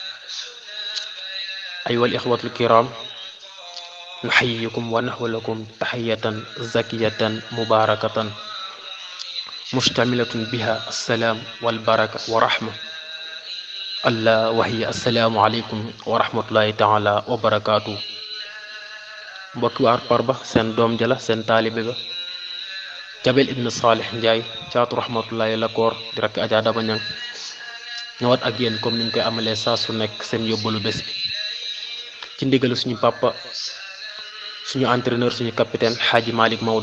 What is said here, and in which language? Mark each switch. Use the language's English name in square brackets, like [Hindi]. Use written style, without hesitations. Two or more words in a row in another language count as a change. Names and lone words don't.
[Arabic] أيها الإخوة الكرام، نحييكم ونحو لكم تحية زكية مباركة مشتملة بها السلام والبركة ورحمة الله، وهي السلام عليكم ورحمة الله تعالى وبركاته. [Wolof] mbokki waa Arparba seen doom jala seen taalibe ba Jabel ibn Salih Ndiaye caatu rahmatullahi la koor di rakk Adja Daba Ñang ñëwaat ak yéen comme niñ koy amalee saa su nekk seen yóbbalu bés bi ci ndigalu suñu papa suñu entraîneur suñu capitaine Hadji Malick Maodo.